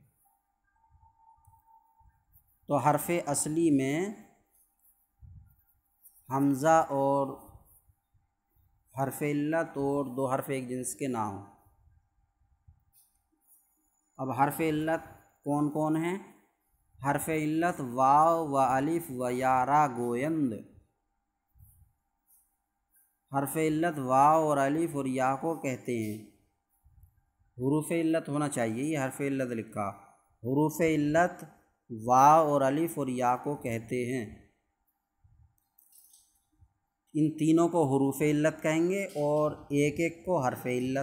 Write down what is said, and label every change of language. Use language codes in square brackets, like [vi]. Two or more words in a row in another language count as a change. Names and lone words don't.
[ur] تو حرف اصلی میں حمزہ اور حرف علت اور دو حرف ایک جنس کے نہ ہوں۔ اب حرف علت کون کون ہیں؟ [fa] حرف علت واو و الف و یا را گویند۔ [ur] حرف علت واو اور الف اور یا کو کہتے ہیں۔ حروف علت ہونا چاہیے، یہ حرف علت لکھا، حروف علت واو اور الف اور یا کو کہتے ہیں۔ ان تینوں کو حروف علت کہیں گے اور ایک ایک کو حرف علت۔